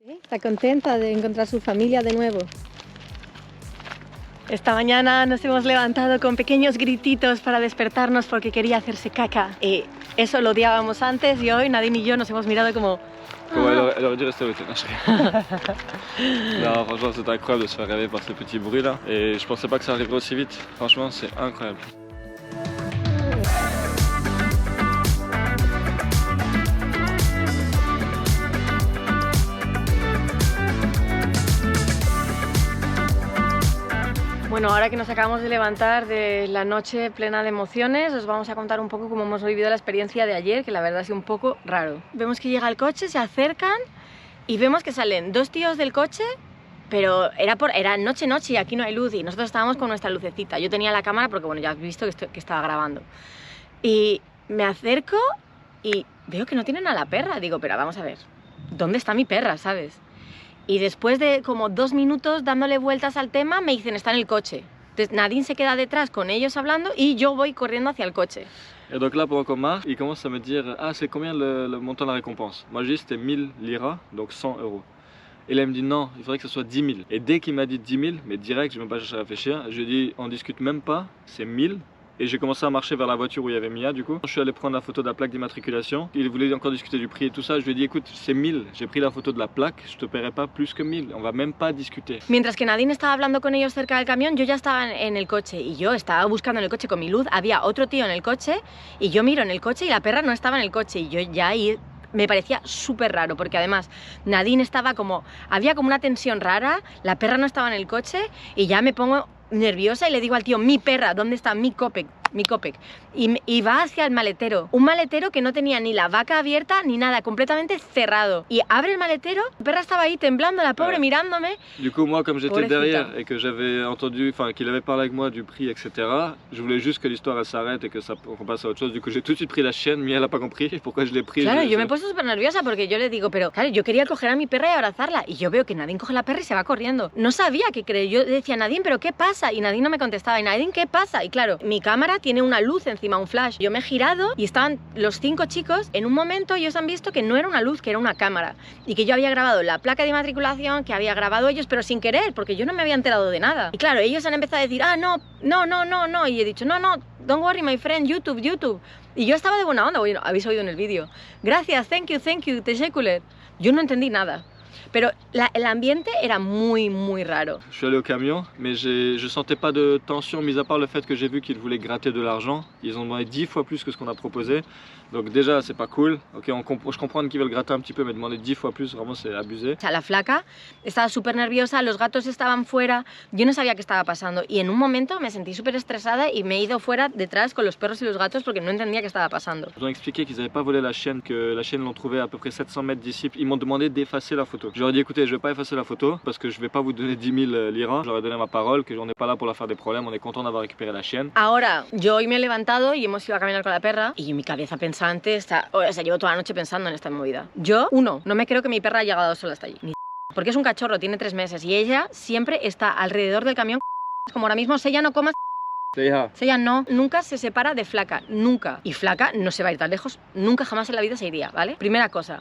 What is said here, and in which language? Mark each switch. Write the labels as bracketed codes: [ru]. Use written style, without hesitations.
[es] Está contenta de encontrar su familia de nuevo. Esta mañana nos hemos levantado con pequeños grititos para despertarnos porque quería hacerse caca. Y eso lo odiábamos antes y hoy Nadine y yo nos hemos mirado como... [fr] Comment elle aurait dû rester au thé. Non, franchement, c'est incroyable de se faire réveiller par ce petit bruit là. Et je pensais pas que ça arriverait aussi vite. Franchement, c'est incroyable. [es] Bueno, ahora que nos acabamos de levantar de la noche plena de emociones, os vamos a contar un poco cómo hemos vivido la experiencia de ayer, que la verdad ha sido un poco raro. Vemos que llega el coche, se acercan y vemos que salen dos tíos del coche, pero era noche y aquí no hay luz y nosotros estábamos con nuestra lucecita. Yo tenía la cámara porque, bueno, ya has visto que estaba grabando. Y me acerco y veo que no tienen a la perra. Digo, pero vamos a ver, ¿dónde está mi perra, sabes? Y después de como 2 minutos dándole vueltas al tema, me dicen, está en el coche. Entonces Nadine se queda detrás con ellos hablando y yo voy corriendo hacia el coche. [fr] Et donc là, pendant qu'on marche, il commence à me dire, ah, c'est combien le montant de la récompense? Moi, je dis, c'était 1000 liras, donc 100 euros. Et là, il me dit, non, il faudrait que ce soit 10 000. Et dès qu'il m'a dit 10 000, mais direct, je n'ai même pas cherché à réfléchir, je lui ai dit, on discute même pas, c'est 1000, et j'ai commencé à marcher vers la voiture où il y avait Mia du coup. Je suis allé prendre la photo de la plaque d'immatriculation. Il voulait encore discuter du prix et tout ça. Je lui ai dit écoute, c'est 1000. J'ai pris la photo de la plaque, je te paierai pas plus que 1000. On va même pas discuter. [es] Mientras que Nadine estaba hablando con ellos cerca del camión, yo ya estaba en el coche y yo estaba buscando en el coche con mi luz. Había otro tío en el coche y yo miro en el coche y la perra no estaba en el coche y yo ya ahí me parecía súper raro porque además Nadine estaba como, había como una tensión rara, la perra no estaba en el coche y ya me pongo nerviosa y le digo al tío, mi perra, ¿dónde está mi Copec? Mi Copec. Y va hacia el maletero, un maletero que no tenía ni la vaca abierta ni nada, completamente cerrado. Y abre el maletero, la perra estaba ahí temblando, la pobre mirándome. [fr] Du coup moi comme j'étais [es] Pobrecita. [fr] derrière et que j'avais entendu, enfin qu'il avait parlé avec moi du prix etc. Je voulais juste que l'histoire elle s'arrête et que ça qu'on passe à autre chose. Du coup j'ai tout de suite pris la chienne, Mia elle a pas compris pourquoi je l'ai pris. [es] Claro, yo me he puesto súper nerviosa porque yo le digo, pero claro, yo quería coger a mi perra y abrazarla y yo veo que Nadine coge la perra y se va corriendo. No sabía qué creer, yo decía, Nadine, ¿pero qué pasa? Y Nadine no me contestaba, y Nadine, ¿qué pasa? Y claro, mi cámara tiene una luz encima, un flash. Yo me he girado y estaban los 5 chicos, en un momento ellos han visto que no era una luz, que era una cámara y que yo había grabado la placa de inmatriculación, que había grabado ellos, pero sin querer, porque yo no me había enterado de nada. Y claro, ellos han empezado a decir, ah, no, y he dicho, no, [en] don't worry my friend, YouTube. [es] Y yo estaba de buena onda, bueno, habéis oído en el vídeo. Gracias, [en] thank you, [tr] teşekkürler. [es] Yo no entendí nada. Pero el ambiente era muy, muy raro. [fr] Je suis allé au camion, mais je sentais pas de tension, mis à part le fait que j'ai vu qu'ils voulaient gratter de l'argent. Ils ont demandé 10 fois plus que ce qu'on a proposé. Donc déjà, c'est pas cool. Ok, je comprends qu'ils veulent gratter un petit peu, mais demander 10 fois plus, vraiment, c'est abusé. [es] O sea, la flaca estaba súper nerviosa, los gatos estaban fuera, yo no sabía qué estaba pasando. Y en un momento me sentí súper estresada y me he ido fuera detrás con los perros y los gatos porque no entendía qué estaba pasando. [fr] Ils ont expliqué qu'ils n'avaient pas volé la chienne, que la chienne l'ont trouvée à peu près 700 mètres d'ici. Ils m'ont demandé d'effacer la photo. Je leur ai dit écoutez, je vais pas effacer la photo parce que je vais pas vous donner 10 000 liras. Je leur ai donné ma parole que on n'est pas là pour leur faire des problèmes, on est content d'avoir récupéré la chienne. [es] Ahora, yo hoy me he levantado y hemos ido a caminar con la perra y mi cabeza pensante está... O sea, llevo toda la noche pensando en esta movida. Yo, no me creo que mi perra haya llegado sola hasta allí. Ni porque es un cachorro, tiene 3 meses y ella siempre está alrededor del camión como ahora mismo, Sella no coma. Sella no, nunca se separa de Flaca, nunca. Y Flaca no se va a ir tan lejos, nunca jamás en la vida se iría, ¿vale? Primera cosa.